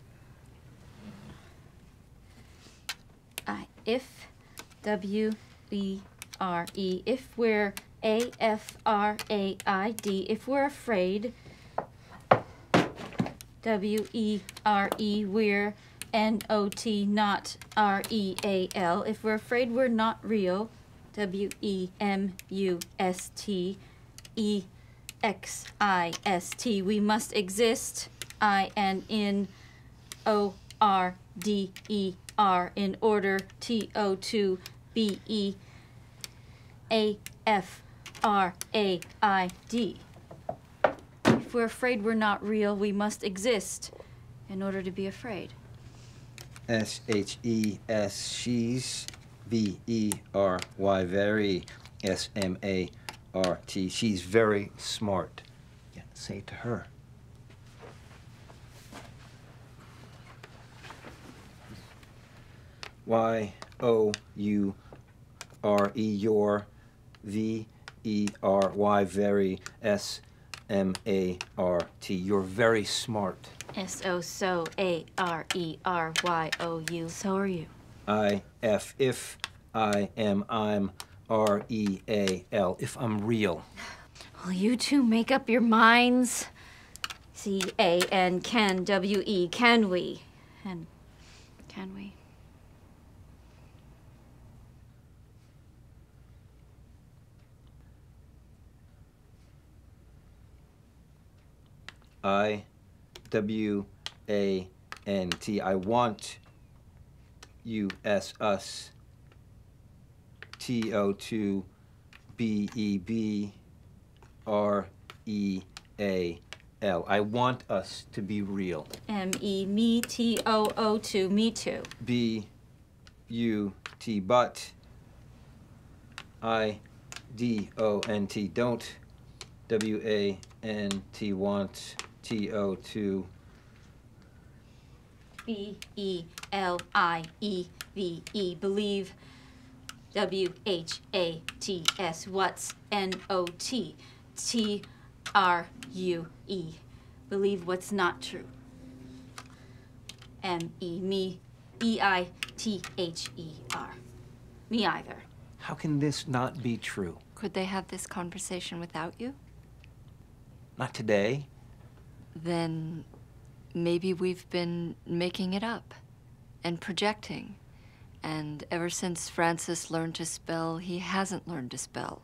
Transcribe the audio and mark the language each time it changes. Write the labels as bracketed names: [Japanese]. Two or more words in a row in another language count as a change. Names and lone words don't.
[English] If, W-E-R-E, if we're. A-F-R-A-I-D, if we're afraid. W-E-R-E, we're. N-O-T, not. R-E-A-L, if we're afraid we're not real. W-E-M-U-S-T-E-X-I-S-T, we must exist. I-N-O-R-D-E-R, in order. T-O-2-B-E-A-F-R-A-I-D. If we're afraid we're not real, we must exist in order to be afraid. S-H-E-S, she's. V-E-R-Y, very. S-M-A-R-T, she's very smart. Yeah, say it to her. Y-O-U-R-E, your. V-E-R-Y, very. S-M-A-R-T, you're very smart. S-O, so, A-R-E-R-Y-O-U, so are you. I-F, if. I-M, I'm. R-E-A-L, if I'm real. Will you two make up your minds? C-A-N, can, W-E, can we? And can we? I-W-A-N-T, I want. U-S, us. T-O-2-B-E-B-R-E-A-L, I want us to be real. M-E, me, T-O-O-2, me too. B-U-T, but. I-D-O-N-T, don't. W-A-N-T, want. T-O-2. B-E-L-I-E-V-E, believe. W-H-A-T-S, what's. N-O-T, T-R-U-E, believe what's not true. M-E, me, E-I-T-H-E-R, me either. How can this not be true? Could they have this conversation without you? Not today. Then maybe we've been making it up and projecting. And ever since Francis learned to spell, he hasn't learned to spell.